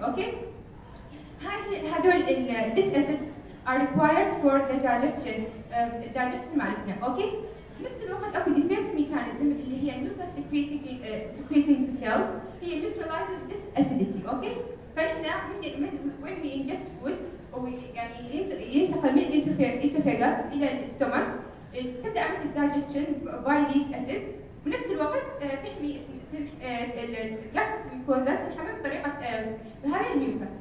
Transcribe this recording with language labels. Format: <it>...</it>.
<ar>اوكي؟ هذول</ar> <en>these acids are required for the digestion</en> <ar>مالتنا. اوكي؟ بنفس الوقت اكو ديفنس ميكانيزم اللي هي</ar> <en>mucus secreting cells هي neutralizes this acidity.</en> <ar>اوكي؟ فنحن</ar> <en>when we ingest food</en> <ar>او يعني ينتقل من الاسوفاجاس الى الاستومك تبدا عمليه الدايجستشن</ar> <en>by these acids.</en> <ar>بنفس الوقت تحمي الجاستريك ميكوزا تنحمي بطريقه هاي الميوكس.</ar>